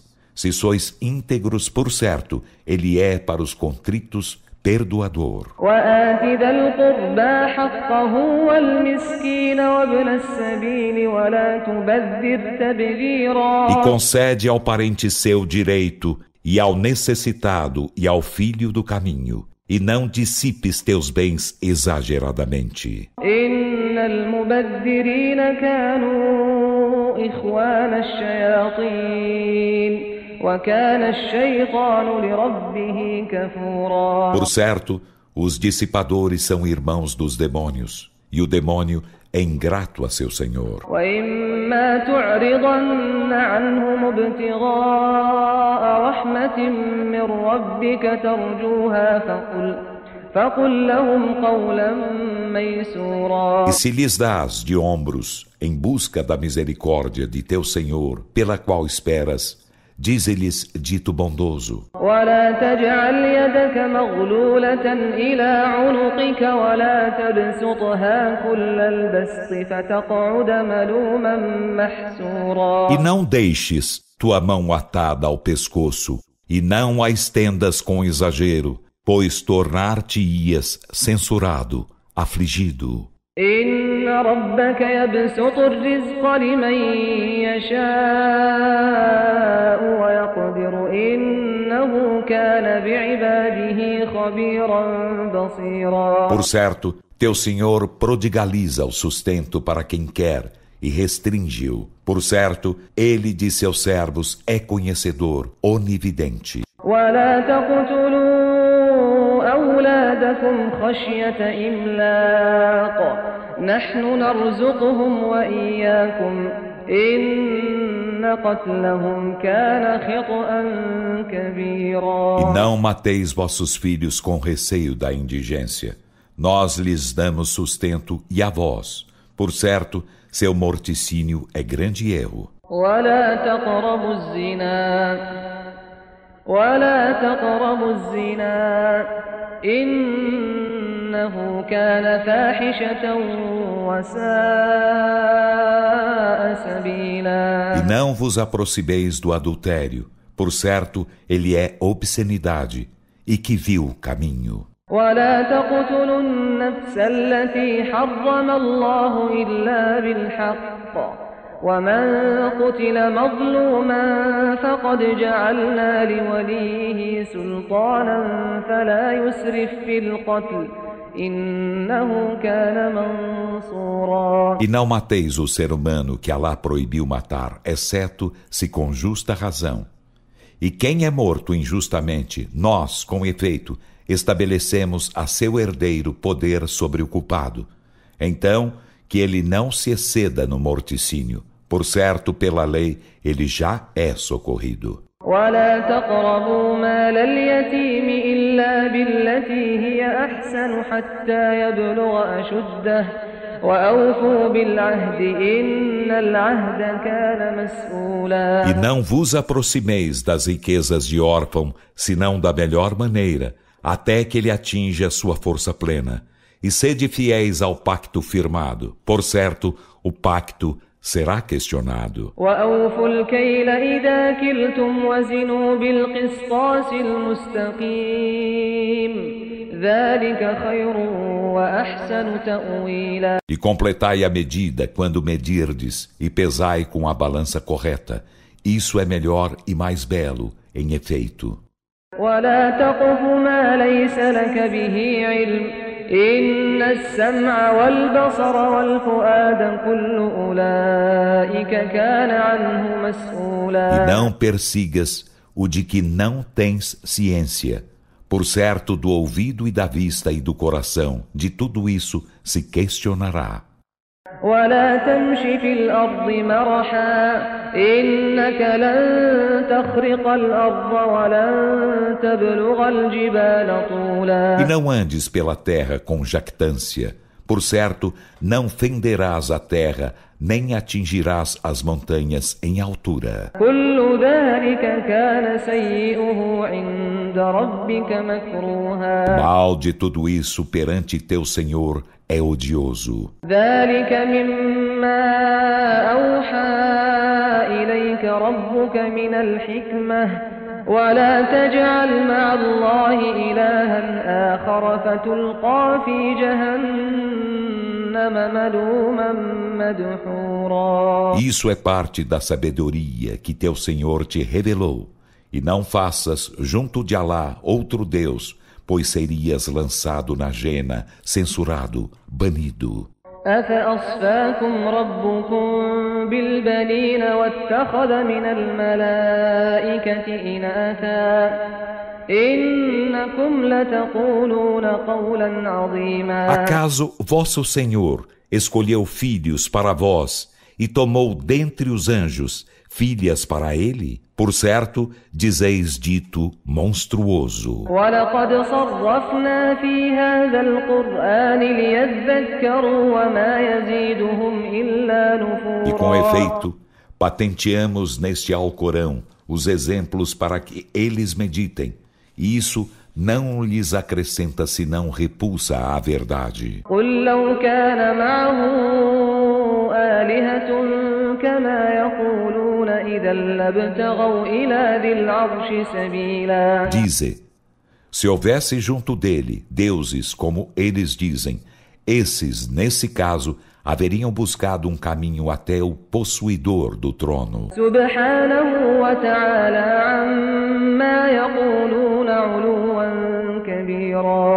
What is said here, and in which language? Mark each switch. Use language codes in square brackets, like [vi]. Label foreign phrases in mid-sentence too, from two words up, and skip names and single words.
[pt] Se sois íntegros, por certo, Ele é para os contritos perdoador. [ar] وآت ذا القربى حقه والمسكين وابن السبيل ولا تبذر تبذيرا. [pt] E concede ao parente seu direito, e ao necessitado e ao filho do caminho, e não dissipes teus bens exageradamente. [ar] إن المبذرين كانوا إخوان الشياطين وكان الشيطان لربه كفورا. [pt] Por certo, os dissipadores são irmãos dos demônios, e o demônio é ingrato a seu Senhor. [ar] وإما تعرضن عنهم ابتغاء رحمة من ربك ترجوها فقل لهم قولا ميسورا. [pt] E se lhes dás de ombros em busca da misericórdia de teu Senhor, pela qual esperas, dize-lhes dito bondoso. [ar] ولا تجعل يدك مغلولة إلى عنقك ولا تبسطها كل البسط فتقعد ملوما محسورا. [pt] E não deixes tua mão atada ao pescoço, e não a estendas com exagero, pois tornar-te-ias censurado, afligido. [ar] إن ربك يبسط الرزق لمن يشاء ويقدر إنه كان بعباده خبيرا بصيرا. [pt] Por certo, teu Senhor prodigaliza o sustento para quem quer e restringe-o. Por certo, Ele de seus servos é conhecedor, onividente. [ar] ولا تقتلوا أولادكم خشية إملاق نحن نرزقهم وإياكم إن قتلهم كان خطأ كبيرا. [pt] E não mateis vossos filhos com receio da indigência. Nós lhes damos sustento e a vós. Por certo, seu morticínio é grande erro. [ar] ولا تقربوا الزنا إنه كان فاحشة وساء سبيلا. [pt] E não vos aproximeis do adultério, por certo, ele é obscenidade, e que vil caminho. [ar] ولا تقتلوا النفس التي حرم الله إلا بالحق ومن قتل مظلوما فقد جعلنا لوليه سلطانا فلا يسرف في القتل إنه كان منصورا. [pt] E não mateis o ser humano que Alá proibiu matar, exceto se com justa razão. E quem é morto injustamente, nós, com efeito, estabelecemos a seu herdeiro poder sobre o culpado. Então, que ele não se exceda no morticínio, Por certo, pela lei, ele já é socorrido. [ar] ولا تقربوا مال اليتيم إلا بالتي هي أحسن حتى يبلغ أشده وأوفوا بالعهد إن العهد كان مسؤولا. [pt] E não vos aproximeis das riquezas de órfão, senão da melhor maneira, até que ele atinja sua força plena. E sede fiéis ao pacto firmado. Por certo, o pacto será questionado. [ar] وأوفوا الكيل إذا كلتم وزنوا بالقسطاس المستقيم ذلك خير وأحسن تأويلا. [pt] E completai a medida quando medirdes, e pesai com a balança correta. Isso é melhor e mais belo, em efeito. [ar] ولا تقف ما ليس لك به علم إن السمع والبصر والفؤاد كل أولئك كان عنه مسؤولا. [pt] E não persigas o de que não tens ciência. Por certo, do ouvido e da vista e do coração, de tudo isso se questionará. [ar] ولا تمش في الأرض مرحا إنك لن تخرق الأرض ولن تبلغ الجبال طولا. [pt] E não andes pela terra com jactância. Por certo, não fenderás a terra, nem atingirás as montanhas em altura. [ar] كل ذلك كان سيئه عند ربك مكروها. [pt] Mal de tudo isso perante teu Senhor é odioso. [ar] ذلك مما أوحى إليك ربك من الحكمة ولا تجعل مع الله إلها آخر فتلقى في جهنم ملوما مدحورا. [pt] Isso é parte da sabedoria que teu Senhor te revelou. E não faças junto de Alá outro Deus, pois serias lançado na jena, censurado, banido. [ar] أفأصفاكم ربكم بالبنين واتخذ من الملائكة إناثا إنكم لتقولون قولا عظيما. [pt] Acaso vosso Senhor escolheu filhos para vós e tomou dentre os anjos filhas para ele? Por certo, dizeis dito monstruoso. [ar] وَلَقَدْ صَرَّفْنَا فِي هَذَا الْقُرْآنِ لِيَذَّكَّرُوا وَمَا يَزِيدُهُمْ إِلَّا نُفُورًا. [pt] E com efeito, patenteamos neste Alcorão os exemplos para que eles meditem, e isso não lhes acrescenta senão repulsa à verdade. [ar] قُلْ لَوْ كَانَ مَعَهُ آلِهَةٌ كَمَا يَقُولُونَ إِذًا لَابْتَغَوْا إِلَى ذِي الْعَرْشِ سَبِيلًا. [pt] Dize, se houvesse junto dele deuses como eles dizem, esses, nesse caso, haveriam buscado um caminho até o possuidor do trono. [ar] سُبْحَانَهُ وَتَعَالَى عَمَّا يَقُولُونَ عُلُوًّا كَبِيرًا.